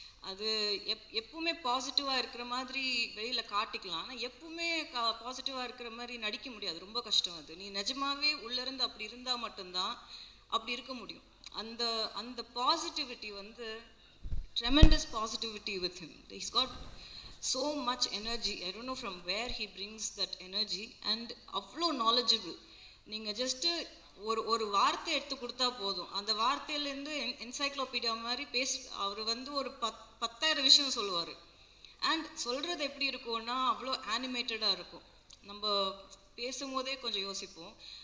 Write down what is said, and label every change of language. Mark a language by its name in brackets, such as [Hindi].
[Tamil] அது எப்பவுமே பாசிட்டிவாக இருக்கிற மாதிரி வெளியில் காட்டிக்கலாம், ஆனால் எப்பவுமே பாசிட்டிவாக இருக்கிற மாதிரி நடிக்க முடியாது. ரொம்ப கஷ்டம். அது நீ நிஜமாவே உள்ளேருந்து அப்படி இருந்தால் மட்டும்தான் அப்படி இருக்க முடியும். அந்த அந்த பாசிட்டிவிட்டி வந்து [English] tremendous positivity with him. He's got so much energy. I don't know from where he brings that energy. And அவ்வளோ knowledgeable. [Tamil] நீங்கள் ஜஸ்ட்டு ஒரு வார்த்தை எடுத்து கொடுத்தா போதும், அந்த வார்த்தையிலேருந்து என்சைக்ளோபீடியா மாதிரி அவர் வந்து ஒரு 10,000 விஷயம் சொல்லுவார். அண்ட் சொல்கிறது எப்படி இருக்கும்னா அவ்வளோ ஆனிமேட்டடாக இருக்கும். நம்ம பேசும்போதே கொஞ்சம் யோசிப்போம்.